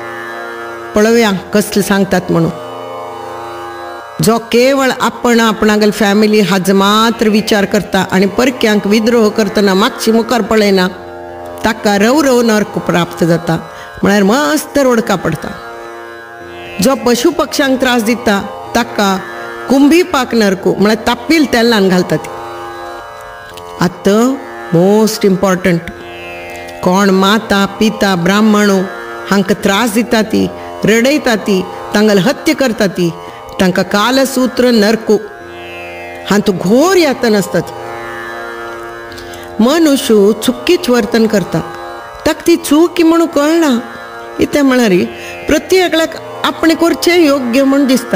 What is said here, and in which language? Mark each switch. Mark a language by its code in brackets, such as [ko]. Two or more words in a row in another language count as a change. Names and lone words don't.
[kok] पळोवया कसले सांगतात म्हणून. जो केवळ आपण आपणागेल फॅमिली हाज मात्र विचार करता आणि परक्यांक विद्रोह करतना मागची मुखार पळयना ताका रवरव नर्क प्राप्त जाता म्हळ्यार मस्त रोडका पडता. जो पशु पक्ष्यांक त्रास दिता ताका कुंभीपाक नरकू म्हळ्यार तापील तेलान घालता ती. आतां [en] most important, [kok] कोण माता पिता ब्राह्मणो हांकां त्रास दिता ती, रडयता ती, तांगेल हत्या करता ती, तांकां कालसूत्र नरकू हातूं घोर यातन आसतात. मनुष्य चुकीच वर्तन करता ताका ती चूक म्हणून कळना. इतें म्हळ्यार प्रत्येकाक आपणे करचें योग्य म्हूण दिसता.